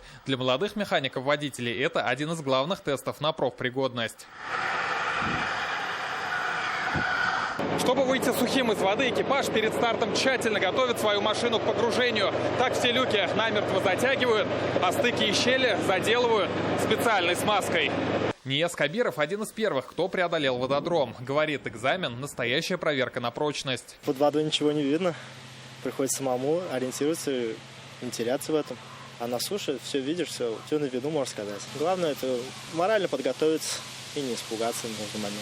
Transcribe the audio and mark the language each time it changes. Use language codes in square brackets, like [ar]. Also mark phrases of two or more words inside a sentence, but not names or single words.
[ru] Для молодых механиков-водителей это один из главных тестов на профпригодность. Чтобы выйти сухим из воды, экипаж перед стартом тщательно готовит свою машину к погружению. Так все люки намертво затягивают, а стыки и щели заделывают специальной смазкой. Нияз Кабиров один из первых, кто преодолел вододром. Говорит, экзамен – настоящая проверка на прочность. Под водой ничего не видно. Приходится самому ориентироваться, не теряться в этом. А на суше все видишь, все на виду, можно сказать. Главное – это морально подготовиться и не испугаться в нужный момент.